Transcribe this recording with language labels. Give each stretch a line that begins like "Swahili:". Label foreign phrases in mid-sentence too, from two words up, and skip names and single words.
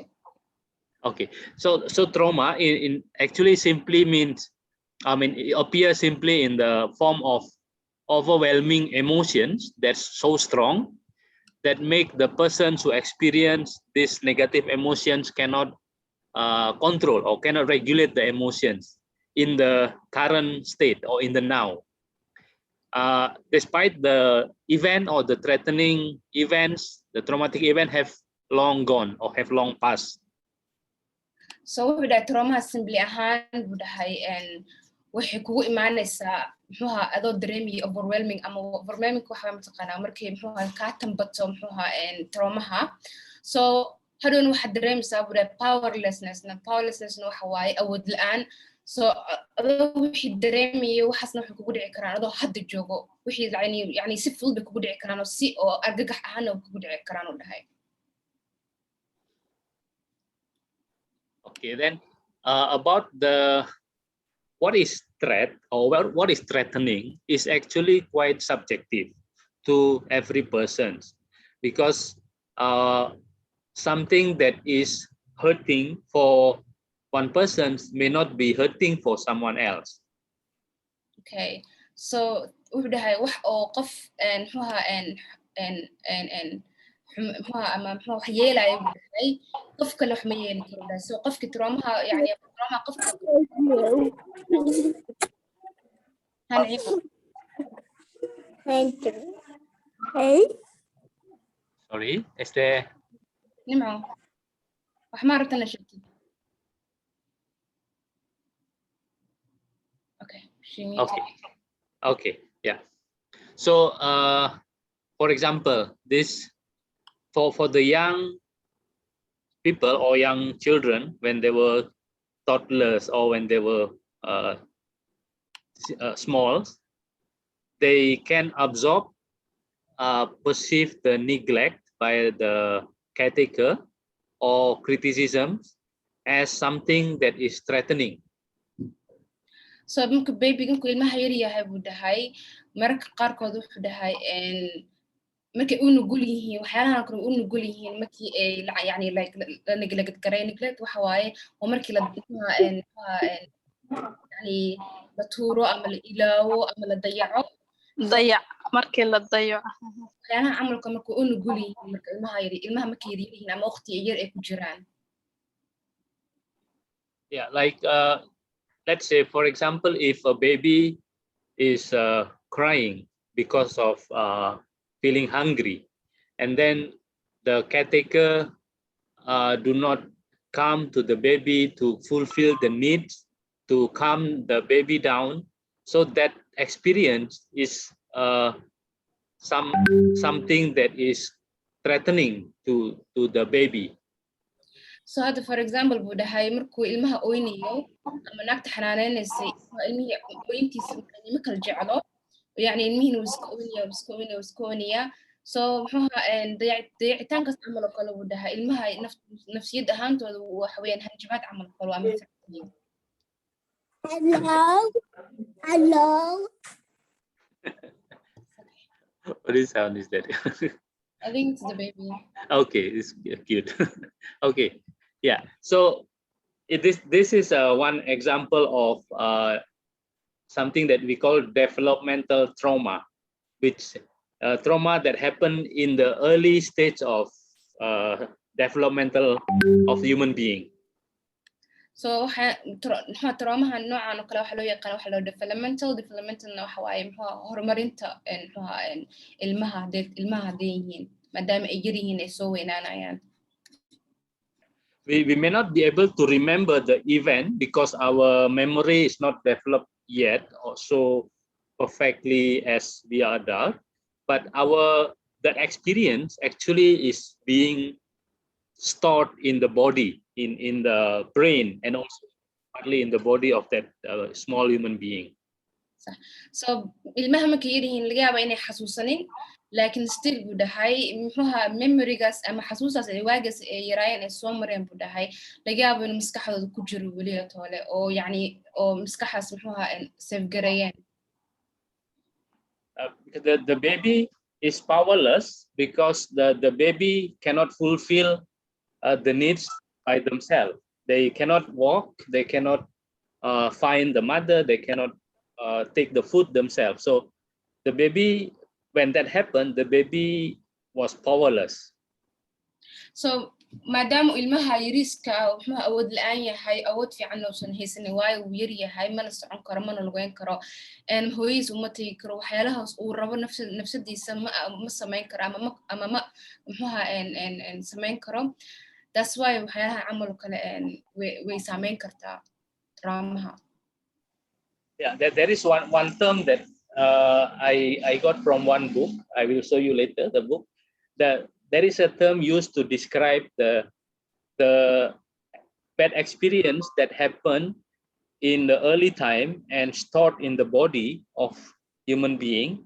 English: Okay, so trauma in actually simply means, it appears simply in the form of overwhelming emotions that's so strong that make the persons who experience these negative emotions cannot control or cannot regulate the emotions in the current state or in the now. Despite the event or the threatening events, the traumatic event have long gone or have long passed.
Somali: So wuxuu dhahay
English: trauma simply
Somali: ahaan buu dhahay waxay kugu imaanaysaa muxuuha adoo dareemaya overwhelming ama overwhelming waxaa mataqaanaa markay muxuuha kaa tambato muxuuha traumaha. So hadhowna waxaad dareemaysaa buu dhahay powerlessnessna waxa waaye awood la-aan. So adoo wixii dareemaya waxaasna waxay kugu dhici karaan adoo hadda joogo wixii yani si fudud bay kugu dhici karaan oo si oo argagax ahaana kugu dhici karaan u dhahay.
English: Okay, then about what is threat or what is threatening is actually quite subjective to every person, because something that is hurting for one person may not be hurting for someone else.
Somali: Okay, so wuxuu dhahay wax oo qof ama wax yeelaya buu dhahay qof kale wax ma yeeli karo dhahay. So qofki traumaha yani trauma qofka
English: Sorry, is there
Somali: nimco wax ma rabtana sheegtid?
English: Okay, okay, yeah. So, for example, this for the young people or young children when they were toddlers or when they were small, they can absorb, perceive the neglect by the caretaker or criticism as something that is threatening.
Somali: So marka baby markuu ilmaha yar yahay buu dhahay mararka qaarkood wuxuu dhahay markay u nugul yihiin waxyaalahan kale u nugul yihiin markii ay yani like la neglect garay neglect waxa waaye waa markii la yani la tuuro ama la ilaawo ama la dayaco markii la dayaco waxyaalaha camalka markuu u nugul yihiin marka ilmaha markay yar yihiin ama waqti yar ay ku jiraan.
English: Yeah, like let's say, for example, if a baby is crying because of feeling hungry, and then the caretaker do not come to the baby to fulfill the needs, to calm the baby down, so that experience is something that is threatening to the baby.
Somali: So hadda
English: for example
Somali: buu dhahay markuu ilmaha oynayo ama naagta xanaaneynaysa ilmihii oyintiisa ma kala jeclo yani ilmihiina wuu iska oynaya so muxuu ahaa dayacitaankaas camal oo kale buu dhahay ilmaha nafsiyad ahaantooda waxa weeyaan hanjabaad camal oo kale waa mid.
English: Hello. What is sound is that? I think it's the baby. Okay, it's cute. Okay, yeah. So this is one example of something that we call developmental trauma, which trauma that happened in the early stage of developmental of human being.
Somali: So traumahan noocan oo kale waxa loo yaqaan waxa loo developmentalna waxa waaye horumarinta ilmaha hadday yihiin maadaama ay yar yihiin ay soo weynaanayaan.
English: We may not be able to remember the event because our memory is not developed yet or so perfectly as we are adult, but that experience actually is being stored in the body, in the brain, and also partly in the body of that small human being.
Somali: So ilmaha markay yar yihiin laga yaabaa inay xasuusanin laakiin still buu dhahay muxuuha memorygaas ama xasuustaas ay waagaas ay yaraayeen ay soo mareen buu dhahay laga yaabo inuu maskaxdooda ku jiro weliya toole oo yani oo maskaxaas muxuuha safgareeyeen.
English: The baby is powerless because the baby cannot fulfill the needs by themselves. They cannot walk, they cannot find the mother, they cannot take the food themselves. So the baby, when that happened, the baby was powerless.
Somali: So maadaama ilmaha yariiska wuxuu awood la'aan yahay awood fiican uusan haysanin waayo uu yar yahay mana socon karo mana lugeyn karo hooyadiis uma tegi karo waxyaalahaas uu rabo nafsadiisa ma samayn karo ama ma muxuuha samayn karo.
English: That's why
Somali: waxyaalaha camal kale way saameyn kartaa traumaha.
English: Yeah, there is one term that I got from one book. I will show you later the book. There is a term used to describe the bad experience that happened in the early time and stored in the body of human being.